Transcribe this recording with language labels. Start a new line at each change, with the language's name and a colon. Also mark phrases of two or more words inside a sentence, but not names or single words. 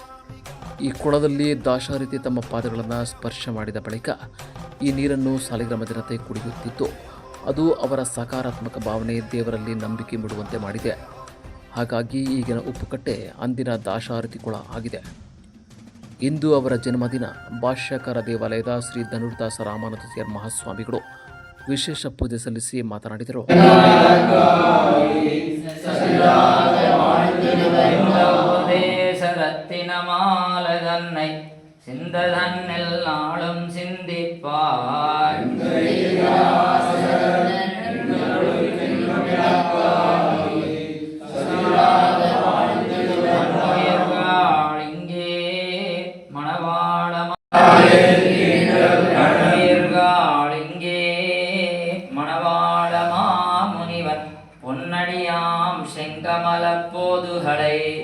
Kannada: ಈ ಕೊಳದಲ್ಲಿ ದಾಶರಥಿ ತಮ್ಮ ಪಾದಗಳನ್ನು ಸ್ಪರ್ಶ ಮಾಡಿದ ಬಳಿಕ ಈ ನೀರನ್ನು ಸಾಲಿಗ್ರಾಮ ಜನತೆ ಕುಡಿಯುತ್ತಿದ್ದು ಅದು ಅವರ ಸಕಾರಾತ್ಮಕ ಭಾವನೆ, ದೇವರಲ್ಲಿ ನಂಬಿಕೆ ಮೂಡುವಂತೆ ಮಾಡಿದೆ. ಹಾಗಾಗಿ ಈಗಿನ ಉಪ್ಪುಕಟ್ಟೆ ಅಂದಿನ ದಾಶರಥಿ ಕೊಳ ಆಗಿದೆ. ಇಂದು ಅವರ ಜನ್ಮದಿನ. ಭಾಷ್ಯಕಾರ ದೇವಾಲಯದ ಶ್ರೀ ಧನುರ್ದಾಸ ರಾಮಾನುಜಾಚಾರ್ಯ ಮಹಾಸ್ವಾಮಿಗಳು ವಿಶೇಷ ಪೂಜೆ ಸಲ್ಲಿಸಿ ಮಾತನಾಡಿದರು.
Tamil: மாலதன்னை சிந்ததன்னில் நாளும் சிந்திப்பார் இங்கே மணவாளமா முனிவன் பொன்னடியாம் செங்கமல போதுகளை